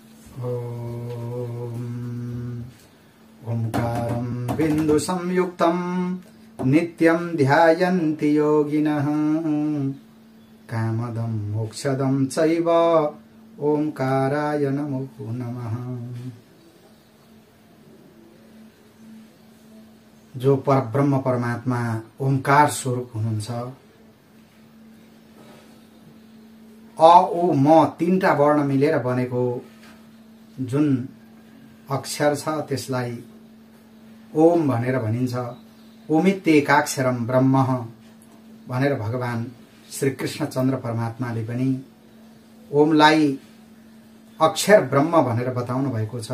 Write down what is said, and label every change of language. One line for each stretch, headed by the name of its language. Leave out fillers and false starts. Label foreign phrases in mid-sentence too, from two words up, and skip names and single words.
Sanskrit: ओंकारं बिंदु संयुक्तं नित्यं ध्यायन्ति योगिनः कामदं मोक्षदं चैव ओंकाराय नमो नमः।
Nepali: जो परब्रह्म परमात्मा ओंकार स्वरूप हुनुहुन्छ, अ उ म तीनटा वर्ण मिलेर बनेको जुन अक्षर छ त्यसलाई ओम भनेर भनिन्छ।
Sanskrit: ओमित्येकाक्षरम ब्रह्म
Nepali: भनेर भगवान श्री कृष्ण चन्द्र परमात्माले पनि ओमलाई अक्षर ब्रह्म भनेर बताउनु भएको छ।